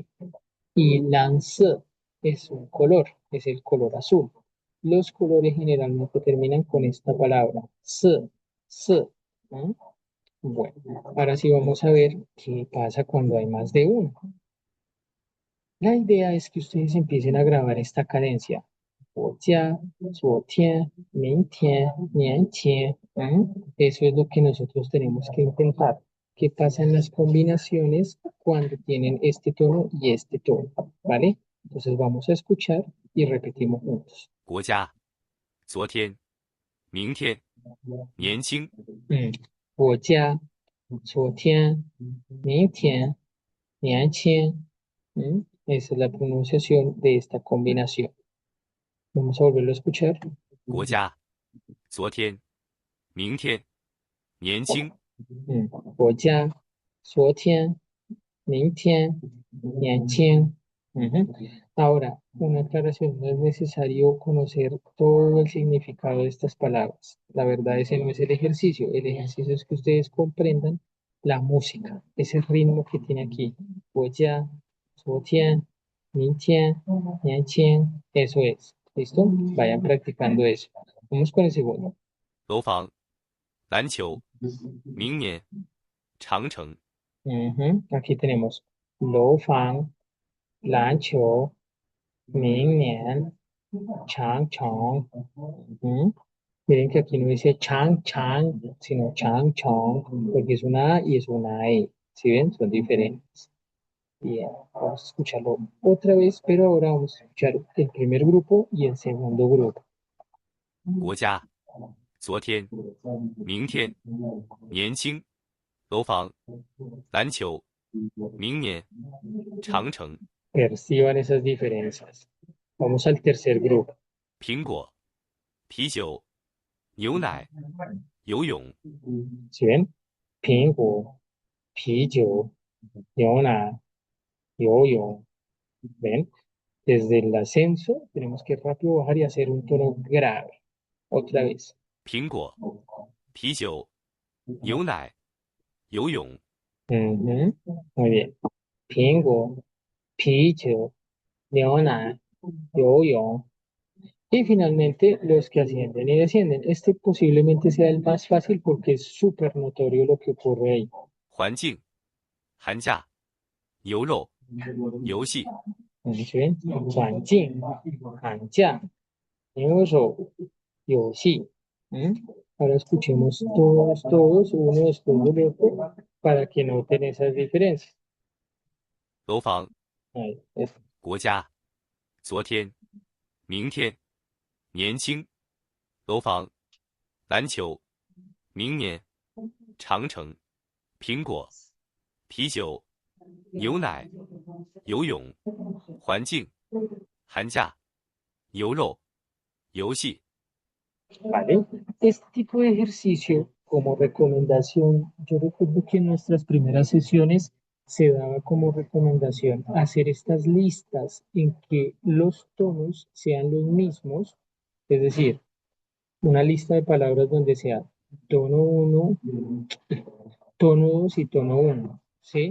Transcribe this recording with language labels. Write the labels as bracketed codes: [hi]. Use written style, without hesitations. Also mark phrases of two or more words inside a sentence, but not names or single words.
[es] Y lance es un color, es el color azul. Los colores generalmente terminan con esta palabra, se. ¿No? Bueno, ahora sí vamos a ver qué pasa cuando hay más de uno. La idea es que ustedes empiecen a grabar esta cadencia. [zh] 我家, 昨天, 明天, 年前. [es] Eso es lo que nosotros tenemos que intentar. ¿Qué pasa en las combinaciones cuando tienen este tono y este tono? ¿Vale? Entonces vamos a escuchar y repetimos juntos. [zh] 国家，昨天，明天，年轻，我家, 昨天, 明天, 年前, ¿Mm? [es] Esa es la pronunciación de esta combinación. Vamos a volverlo a escuchar. [zh] 国家，昨天，明天，年轻，国家，昨天，明天，年轻。Ujú. [es] Ahora, una aclaración, no es necesario conocer todo el significado de estas palabras. La verdad, ese no es el ejercicio. El ejercicio es que ustedes comprendan la música, ese ritmo que tiene aquí. [zh] 国家，昨天，明天，年轻. [es] Eso es. ¿Listo? Vayan practicando eso. Vamos con el segundo. [zh] 楼房，篮球，明年，长城， [es] Ujú. Aquí tenemos [zh] 楼房、篮球、明年、长城. [es] Ujú. Miren que aquí no dice chang chang, sino chang chong, porque es una A y es una E. ¿Sí ven? Son diferentes. Bien, vamos a escucharlo otra vez, pero ahora vamos a escuchar el primer grupo y el segundo grupo. [zh] 国家，昨天，明天，年轻，楼房，篮球，明年，长城， [es] Perciban esas diferencias. Vamos al tercer grupo. [zh] 苹果，啤酒，牛奶，游泳， [es] ¿Sí ven? [zh] 苹果、啤酒、牛奶、游泳. [es] ¿Ven? Desde el ascenso tenemos que rápido bajar y hacer un tono grave. Otra vez. [zh] 苹果，啤酒，牛奶，游泳， [es] Ujú. Muy bien. [zh] 苹果、啤酒、牛奶、游泳. [es] Y finalmente los que ascienden y descienden. Este posiblemente sea el más fácil porque es súper notorio lo que ocurre ahí. [zh] 环境，寒假，牛肉，游戏， [es] ¿Sí ven? [zh] 环境、寒假、牛肉、游戏. [es] ¿Mm? Ahora escuchemos todos, uno después del otro, para que noten esas diferencias. [zh] 楼房， [es] Ahí, es. [zh] 国家，昨天，明天，年轻，楼房，篮球，明年，长城，苹果，啤酒，牛奶，游泳，环境，寒假，牛肉，游戏， [es] ¿Vale? Este tipo de ejercicio, como recomendación, yo recuerdo que en nuestras primeras sesiones se daba como recomendación hacer estas listas en que los tonos sean los mismos, es decir, una lista de palabras donde sea tono uno, tono 2 y tono uno, ¿sí?